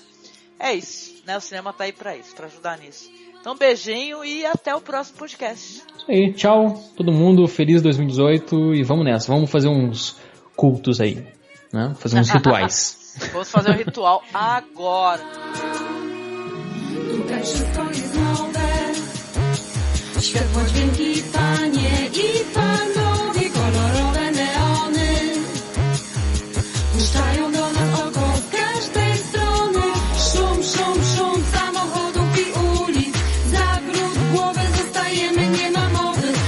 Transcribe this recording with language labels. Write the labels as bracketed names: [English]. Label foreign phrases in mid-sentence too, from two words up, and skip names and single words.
[Portuguese] É isso, né? O cinema tá aí pra isso, pra ajudar nisso. Então, beijinho e até o próximo podcast. Isso aí, tchau, todo mundo, feliz 2018 e vamos nessa, vamos fazer uns cultos aí, né? Fazer uns rituais. Vamos fazer um ritual agora. [Polish] Tutaj wszystko jest nowe, światło, dźwięki, panie i panowie, kolorowe neony puszczają do nas oko z każdej strony. Szum, szum, szum samochodów i ulic, zawrót głowy, zostajemy, nie ma mowy.